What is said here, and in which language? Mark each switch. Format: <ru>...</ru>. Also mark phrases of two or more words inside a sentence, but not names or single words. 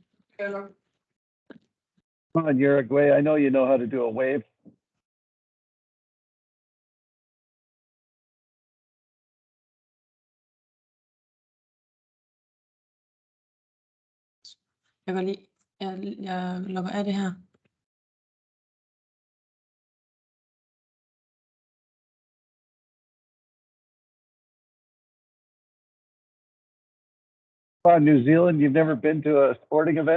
<en>Come on, Uruguay. I know how to do a wave.</en> <da>Jeg går lige, jeg logger af det her.</da> <en>Come on, New Zealand. You've never been to a sporting event?</en>